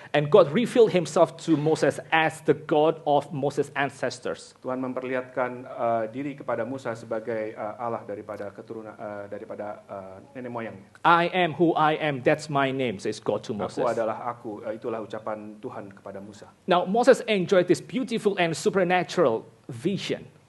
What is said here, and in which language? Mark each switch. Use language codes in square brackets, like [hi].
[en] And God revealed Himself to Moses as the God of Moses' ancestors. [id] Tuhan memperlihatkan diri kepada Musa sebagai Allah daripada keturunan daripada nenek moyangnya. [en] I am who I am. That's my name, says God to Moses. [id] Aku adalah aku. Itulah ucapan Tuhan kepada Musa. [en] Now Moses enjoyed this beautiful and supernatural vision.